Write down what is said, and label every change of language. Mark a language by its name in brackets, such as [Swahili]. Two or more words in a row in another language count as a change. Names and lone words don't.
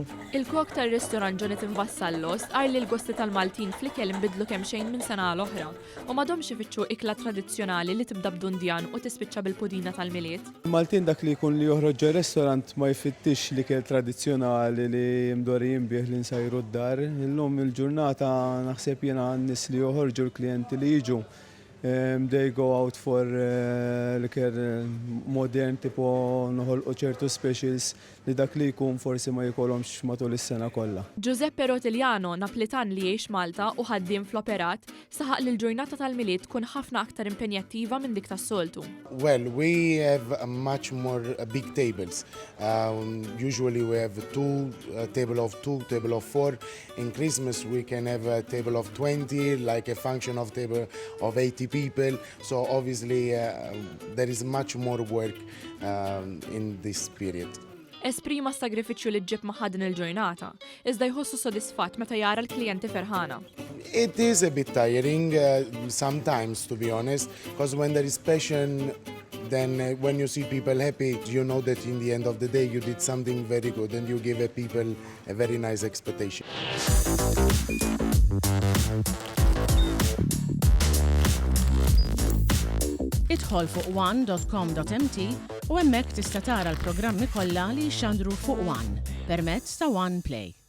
[Maltese] Il-kok tar-ristorant Jonathan Vassallos qal li l-gosti tal-Maltin fl-ikel inbidlu kemm xejn minn sena l-oħra u m'għadhomx ifittxu ikla tradizzjonali li tibda b'dundjan u tispiċċa bil-pudina tal-milied. Maltin dak li jkun li joħroġ ġar-restorant ma jfittix l-ikel tradizzjonali li mdorrijin bih li nsajru d-dar. Illum il-ġurnata naħseb jiena n-nies li joħorġu l-klijenti li jiġu. [English] They go out for [Maltese] l-iker modern tipo noħolqu ċertu specials li dak li jkun forsi ma jkollhomx matul is-sena kollha. Giuseppe Rotigliano, Naplitan li jgħix Malta u ħaddiem fl-operat, saħaq li l-ġurnata tal-milied tkun ħafna aktar impenjattiva minn dik tas-soltu. [English] Well, we have much more big tables. Usually we have table of 2, table of 4. In Christmas we can have a table of 20, like a function of table of 80 people. So obviously there is much more work in this period. [Maltese] Esprima s-sagrifiċċju li ġib maħa din il-ġurnata, iżda jħossu sodisfatt meta jara l-klijenti ferħana. [English] It is a bit tiring sometimes, to be honest, because when there is passion, then when you see people happy, you know that in the end of the day you did something very good and you give people a very nice expectation. [Maltese] Idħol fuq one.com.mt u hemmhekk tista' tara l-programmi kollha li jxandru fuq One permezz ta' One Play.